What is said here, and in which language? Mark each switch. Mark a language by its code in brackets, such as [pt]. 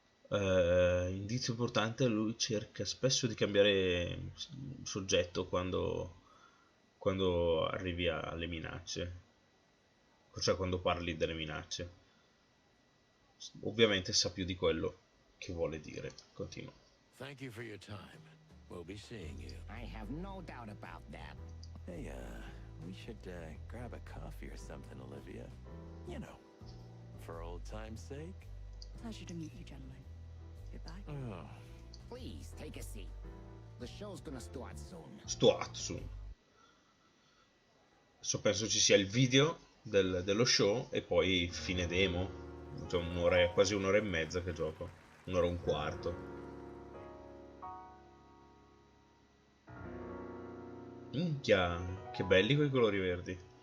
[it] Indizio importante, lui cerca spesso di cambiare soggetto quando arrivi alle minacce, cioè quando parli delle minacce. Ovviamente sa più di quello che vuole dire. Continua. [en] Thank you for your time. We'll be seeing you. I have no doubt about that. Hey, we should grab a coffee or something, Olivia. You know, for old time's sake. Pleasure to meet you, gentlemen. Goodbye. Oh. Please, take a seat. The show's gonna start soon. Stuatsu. [it] Adesso penso ci sia il video dello show e poi fine demo. Cioè un'ora, quasi un'ora e mezza che gioco. Un'ora e un quarto. Minchia, che belli quei colori verdi.